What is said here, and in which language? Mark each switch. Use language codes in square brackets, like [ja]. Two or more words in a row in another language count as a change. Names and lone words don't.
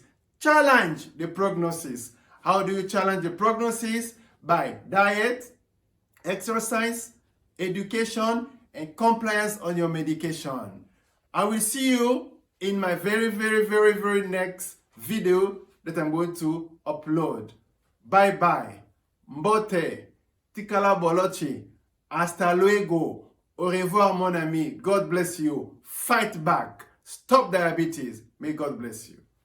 [en] Challenge the prognosis. How do you challenge the prognosis? By diet, exercise, education, and compliance on your medication. I will see you in my very next video that I'm going to upload. Bye bye. [ln] Mbote. Tikala bolochi. [es] Hasta luego. [fr] Au revoir, mon ami. [en] God bless you. Fight back. Stop diabetes. May God bless you.